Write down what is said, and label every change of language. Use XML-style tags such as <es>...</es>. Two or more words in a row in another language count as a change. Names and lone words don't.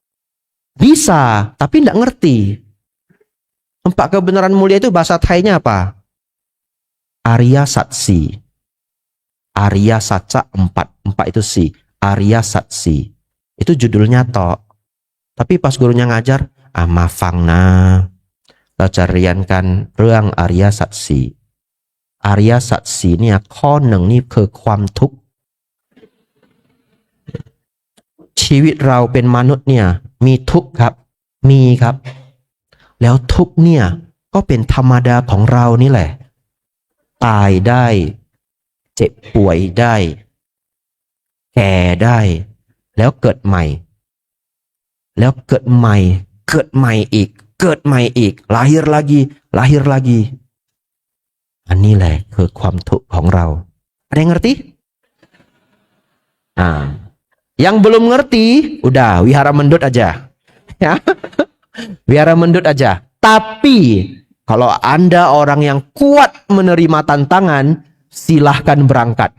<id>Bisa, tapi enggak ngerti. 4 kebenaran mulia itu bahasa Thainya apa? Arya Satsi. Arya Saca 4 itu si. Arya Satsi. Itu judulnya tok. Tapi pas gurunya ngajar,</id> <th>maฟังนะเราจะเรียนกันเรื่อง Arya Satsi. Arya Satsi เนี่ยข้อ 1นี่คือความทุกข์ ชีวิตเราเป็นมนุษย์เนี่ย มีทุกข์ครับ มีครับ แล้วทุกข์เนี่ยก็เป็นธรรมดาของเรานี่แหละ ตายได้เจ็บป่วยได้แก่ได้แล้วเกิดใหม่แล้วเกิดใหม่เกิดใหม่อีกเกิดใหม่อีก</th> <id>lahir lagi lahir lagi</id> <th>อันนี้แหละคือความทุกข์ของเรา</th> <id>ada yang ngerti? Nah, yang belum ngerti udah wihara mendut aja ya. Wihara mendut aja. Tapi Kalau Anda orang yang kuat menerima tantangan, silahkan berangkat.</id>